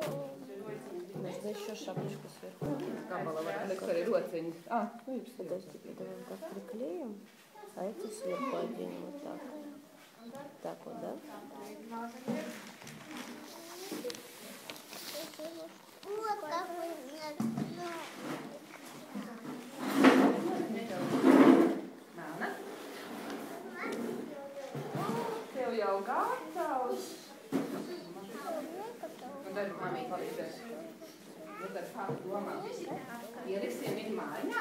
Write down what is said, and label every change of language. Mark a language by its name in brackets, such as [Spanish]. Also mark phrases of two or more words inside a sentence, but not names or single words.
[Russian] Можно еще шапочку сверху. Подожди, Давай как приклеим, а эти сверху оденем вот так. Так вот, да? Вот какой [Latvian] Tev jau gatavs. Daži mamīgi palīdzēs. Tad kā tu domā? Ieliksim viņu mājā?